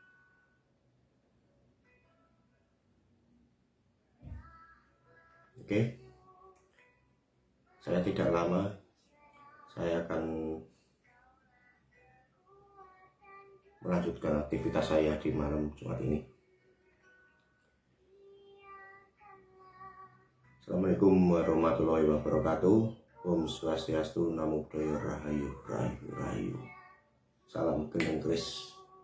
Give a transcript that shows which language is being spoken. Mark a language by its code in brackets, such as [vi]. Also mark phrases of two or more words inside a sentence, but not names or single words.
[id] Oke, saya tidak lama, saya akan melanjutkan aktivitas saya di malam Jumat ini. [ar] Assalamualaikum warahmatullahi wabarakatuh. [id] Om Swastiastu, Namo Buddhaya, Rahayu, Rahayu, Rahayu. Salam Gendeng Keris.